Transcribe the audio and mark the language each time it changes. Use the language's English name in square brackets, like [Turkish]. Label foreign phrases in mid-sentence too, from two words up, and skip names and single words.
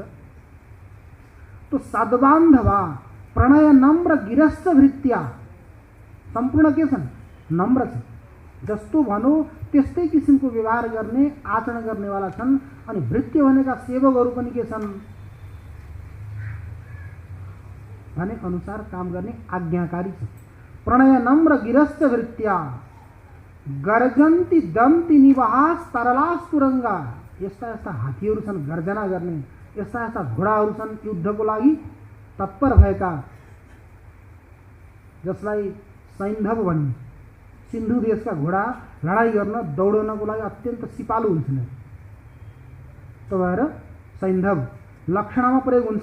[Nepali] तो [Sanskrit] सद्बान्धवा प्रणय नम्र गिरस्थ भृत्या, [Nepali] सम्पूर्ण के छन्, नम्र छन्। जस्तो भनौँ त्यस्तै किसिमको व्यवहार गर्ने आचरण गर्नेवाला छन्। अनि भृत्य भनेका सेवकहरू पनि के छन् भने अनुसार काम गर्ने आज्ञाकारी छन्। [Sanskrit] प्रणय नम्र गिरस्थ भृत्या गर्जन्ती दन्ती निवास तरलास तुरङ्गा, [Nepali] यस्ता यस्ता हात्तीहरू छन् गर्जना गर्ने, यस्ता यस्ता घोडाहरू छन् युद्धको लागि तत्पर भएका, जसलाई सैन्धव भनिन्छ। सिन्धु देशका घोडा लडाई गर्न दौडनको लागि अत्यन्त सिपालु हुन्छन्। त्यो भएर सैन्धव लक्षणमा प्रयोग हुन्छ।